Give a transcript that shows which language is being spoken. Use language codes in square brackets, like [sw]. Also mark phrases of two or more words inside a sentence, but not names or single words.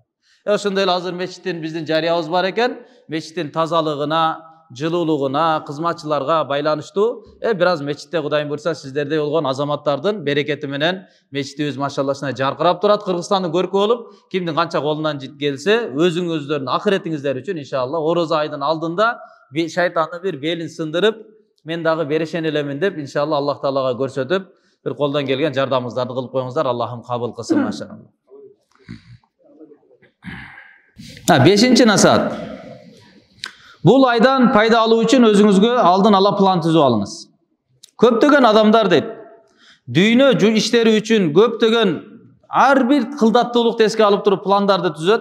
[ky] Ошондой эле азыр мечиттин биздин жарыябыз бар экен. Мечиттин тазалыгына, жылуулугуна, кызматчыларга байланыштуу бир аз мечитте Кудайым буйрса сиздердей болгон азаматтардын берекети менен мечитибиз машаллашына жаркырап турат. Кыргызстандын көркү болуп, кимдин канча колунан келсе, өзүңүздөрдүн акыретиңиздер үчүн иншалла орозо айдын алдында шайтандын бир белин сындырып, мен дагы берешен элемин деп иншалла Аллах Таалага көрсөтүп, bir koldan kelgen jardamыңыздарды кылып коюңуздар. Аллахым кабыл кылсын машалла. 5-чи насаат. Бул айдан пайда алуу үчүн өзүңүзгө алдын ала план түзүп алыңыз. Көптөгөн адамдар дейт, дүйнө иштери үчүн көптөгөн ар бир кылдаттуулукту эске алып туруп пландарды түзөт.